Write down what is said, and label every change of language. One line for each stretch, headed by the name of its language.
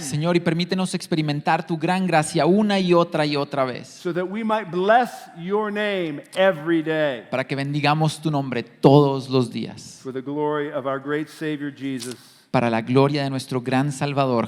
Spanish: Señor, y permítenos experimentar tu gran gracia una y otra vez,
English: so that we might bless your name every day.
Spanish: para que bendigamos tu nombre todos los días,
English: For the glory of our great Savior Jesus.
Spanish: para la gloria de nuestro gran Salvador